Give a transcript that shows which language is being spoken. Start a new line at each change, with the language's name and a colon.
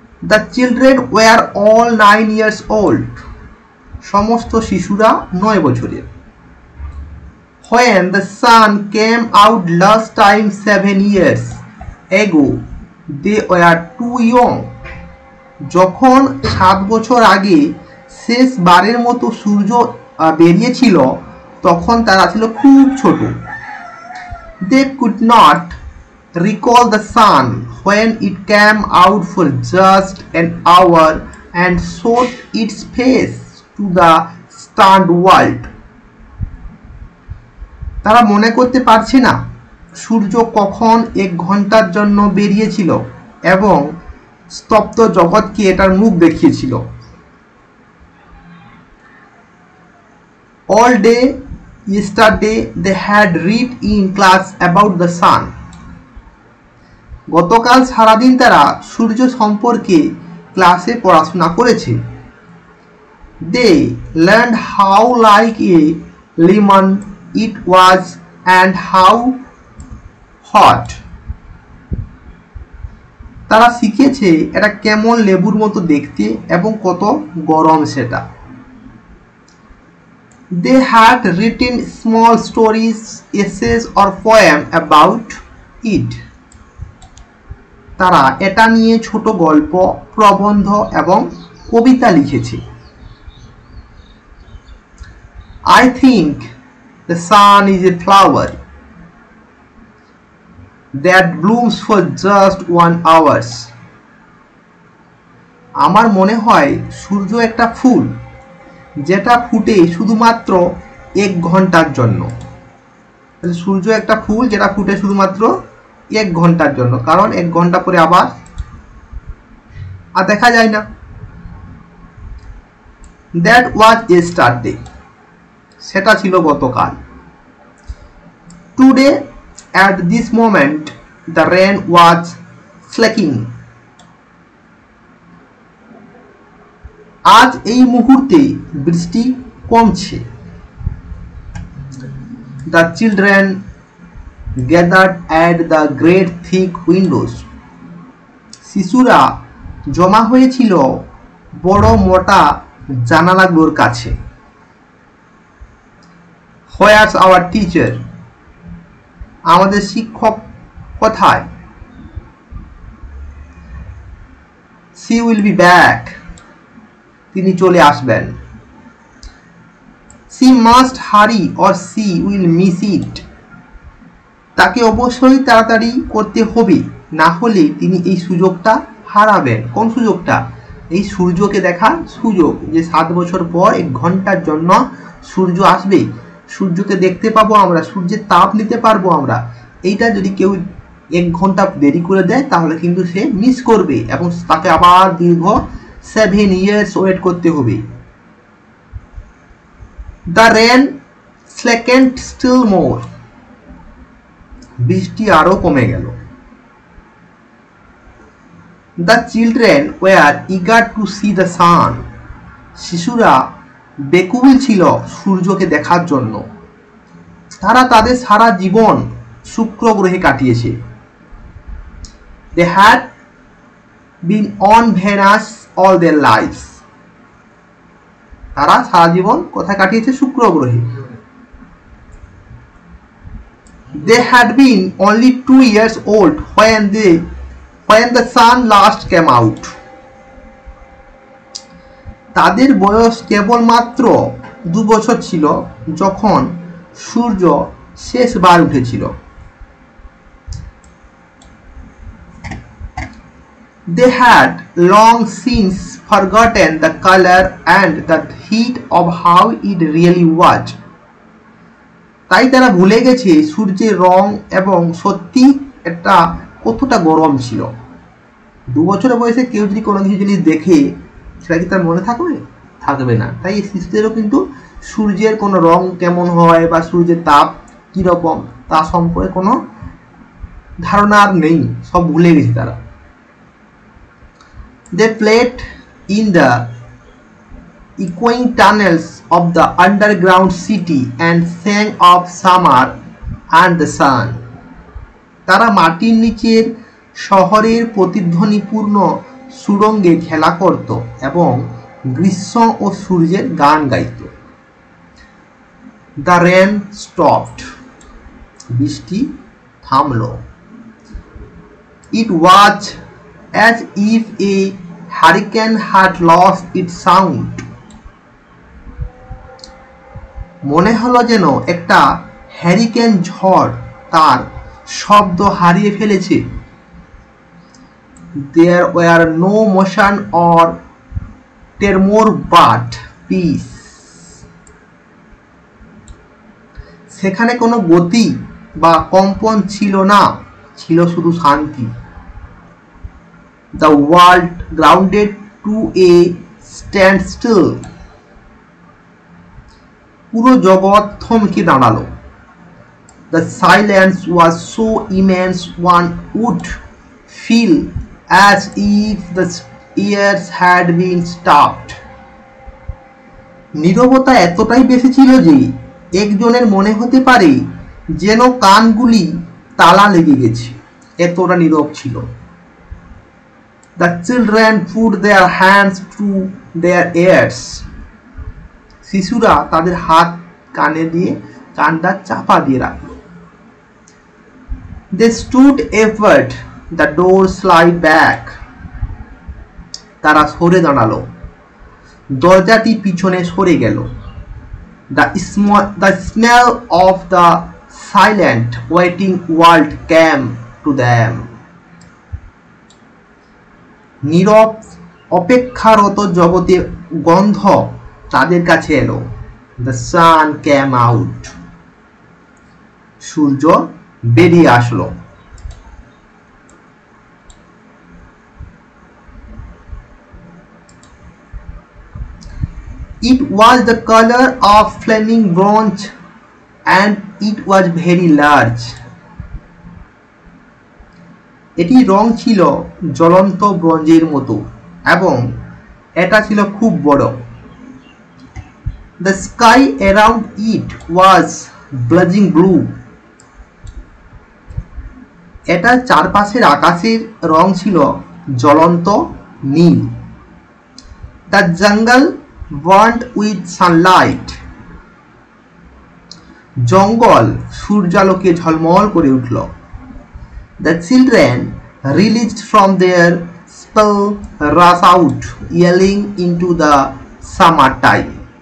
English: The children were all 9 years old.
Bangla: সমস্ত শিশুরা 9 বছরের।
English: When the sun came out last time 7 years ago, they were too young.
Bangla: যখন 7 বছর আগে শেষ বারের মতো সূর্য বেরিয়েছিল, তখন তারা ছিল খুব ছোট।
English: They could not recall the sun when it came out for just an hour and showed its face to the stunned world.
Bangla: তারা মনে করতে পারছে না সূর্য কখন 1 ঘন্টার জন্য বেরিয়েছিল এবং স্তব্ধ জগৎকে এটার মুখ দেখিয়েছিল।
English: All day yesterday they had read in class about the sun.
Bangla: গতকাল সারাদিন তারা সূর্য সম্পর্কে ক্লাসে পড়াশোনা করেছে।
English: They learned how like a lemon it was and how hot
Bangla: তারা শিখেছে এটা কেমন লেবুর মতো দেখতে এবং কত গরম সেটা।
English: They had written small stories, essays or poem about it.
Bangla: তারা এটা নিয়ে ছোট গল্প, প্রবন্ধ এবং কবিতা লিখেছে।
English: I think the sun is a flower that blooms for just 1 hour.
Bangla: আমার মনে হয় সূর্য একটা ফুল যেটা ফুটে শুধুমাত্র 1 ঘন্টার জন্য। সূর্য একটা ফুল যেটা ফুটে শুধুমাত্র 1 ঘন্টার জন্য, কারণ 1 ঘন্টা পরে আবার আর দেখা যায় না।
English: That was yesterday.
Bangla: সেটা ছিল গতকাল।
English: Today at this moment the rain was flaking.
Bangla: আজ এই মুহূর্তে বৃষ্টি কমছে।
English: The children gathered at the great thick windows.
Bangla: শিশুরা জমা হয়েছিল বড় মোটা জানালাগুলোর কাছে।
English: Where's our teacher?
Bangla: আমাদের শিক্ষক কোথায়?
English: She will be back.
Bangla: তিনি চলে আসবেন।
English: She must hurry or she will miss it.
Bangla: তাকে অবশ্যই তাড়াতাড়ি করতে হবে, না হলে তিনি এই সুযোগটা হারাবেন। কোন সুযোগটা? এই সূর্যকে দেখার সুযোগ, যে 7 বছর পর 1 ঘন্টার জন্য সূর্য আসবে, সূর্যকে দেখতে পাবো আমরা, সূর্যের তাপ নিতে পারবো আমরা। এইটা যদি কেউ 1 ঘন্টা দেরি করে দেয় তাহলে কিন্তু সে মিস করবে এবং তাকে আবার দীর্ঘ 7 years ওয়েট করতে হবে।
English: The rain slackened still more.
Bangla: বৃষ্টি আরো কমে গেল।
English: The children were eager to see the sun.
Bangla: শিশুরা বেকুল ছিল সূর্যকে দেখার জন্য। তারা তাদের সারা জীবন শুক্র গ্রহে কাটিয়েছে।
English: They had been on Venus all their lives.
Bangla: তারা সারা জীবন কোথায় কাটিয়েছে? শুক্র গ্রহে।
English: They had been only 2 years old when the sun last came out.
Bangla: তাদের বয়স কেবলমাত্র 2 বছর ছিল যখন সূর্য শেষবার উঠেছিল।
English: They had long since forgotten the color and the heat of how it really was.
Bangla: তাই তারা ভুলে গেছে সূর্যের রং এবং সত্যি এটা কতটা গরম ছিল। 2 বছরের বয়সে কেউ যদি কোনো কিছু জিনিস দেখে সেটা কি তার মনে থাকবে? থাকবে না। তাই এই শিশুদেরও কিন্তু সূর্যের কোনো রং কেমন হয় বা সূর্যের তাপ কীরকম তা সম্পর্কে কোনো ধারণা আর নেই, সব ভুলে গেছে তারা।
English: They played in the echoing tunnels of the underground city and sang of summer and the sun.
Bangla: তারা মাটির নিচের শহরের প্রতিধ্বনিপূর্ণ সুড়ঙ্গে খেলা করত এবং গ্রীষ্ম ও সূর্যের গান গাইত।
English: The rain stopped.
Bangla: বৃষ্টি থামলো।
English: It was as if a hurricane had lost its sound.
Bangla: মনে হলো যেন একটা হ্যারিকেন ঝড় তার শব্দ হারিয়ে ফেলেছে।
English: There were no motion or tremor but peace.
Bangla: সেখানে কোনো গতি বা কম্পন ছিল না, ছিল শুধু শান্তি।
English: The world grounded to a standstill.
Bangla: পুরো জগৎ থমকে দাঁড়ালো।
English: The silence was so immense one would feel as if the ears had been stopped.
Bangla: নীরবতা এতটাই বেশি ছিল যে একজনের মনে হতে পারে যেন কানগুলি তালা লেগে গেছে, এতটা নীরব ছিল।
English: The children put their hands to their ears.
Bangla: শিশুরা তাদের হাত কানে দিয়ে কানটা চাপা দিয়ে রাখলো।
English: They stood upward. The door slid back.
Bangla: তারা সরে দাঁড়ালো, দরজাটি পিছনে সরে গেল।
English: The smell of the silent waiting world came to them.
Bangla: নীরব অপেক্ষারত জগতের গন্ধ তাদের কাছে এলো।
English: The sun came out.
Bangla: সূর্য বেরিয়ে আসলো।
English: It was the color of flaming bronze and it was very large.
Bangla: এটি রং ছিল জ্বলন্ত ব্রোঞ্জের মতো এবং এটা ছিল খুব বড়।
English: The sky around it was blazing blue.
Bangla: এটা চারপাশের আকাশের রং ছিল জ্বলন্ত নীল।
English: The jungle burned with sunlight.
Bangla: জঙ্গল সূর্যালোকে ঝলমল করে উঠল।
English: The children released from their spell rushed out yelling into the summer time.